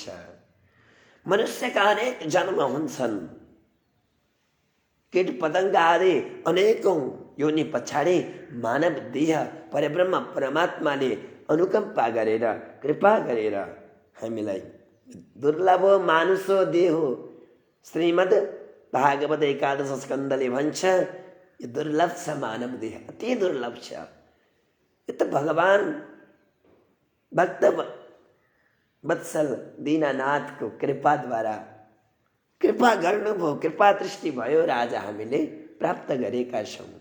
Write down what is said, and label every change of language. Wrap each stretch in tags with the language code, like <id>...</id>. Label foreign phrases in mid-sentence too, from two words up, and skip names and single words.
<ne>मनुष्यका अनेक जन्म हुन्छन्। कीट पतंग आदि अनेकौं योनि पछाडि मानव देह परब्रह्म परमात्माले अनुकम्पा गरेर, कृपा गरेर हामीलाई</ne> <sa>दुर्लभ मानुषो देहो,</sa> <ne>श्रीमद् भागवत एकादश स्कन्धले भन्छ, यो दुर्लभ छ मानव देह, अति दुर्लभ छ। यो त भगवान भक्त वत्सल दीनानाथको कृपाद्वारा कृपा गर्नुभयो, कृपा दृष्टि भयो र आज हामीले प्राप्त गरेका छौँ।</ne>